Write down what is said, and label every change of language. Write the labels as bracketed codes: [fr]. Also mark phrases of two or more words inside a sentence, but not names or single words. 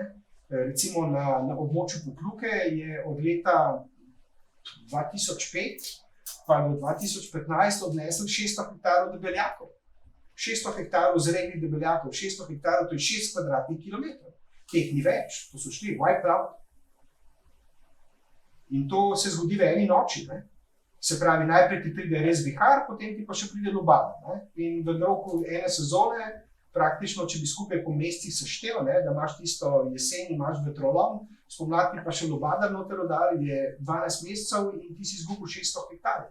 [sl] Recimo na območju Pokljuke je od leta 2005 pa do 2015 odnesel 600 hektarov debeljakov. 600 hektarov zrelih debeljakov, 600 hektarov, to je 6 kvadratnih kilometrov. Teh ni več, to so šli, [en] wipe out. [sl] In to se zgodi v eni noči. Ne? Se pravi, najprej ti pride res vihar, potem ti pa še pride lubada. Ne? In v roku ene sezone, praktično, če bi skupaj po mesecih seštel, da imaš tisto jesen, imaš vetrolom, spomladi pa še lubada noter udari, je 12 mesecev in ti si izgubil 600 hektarjev.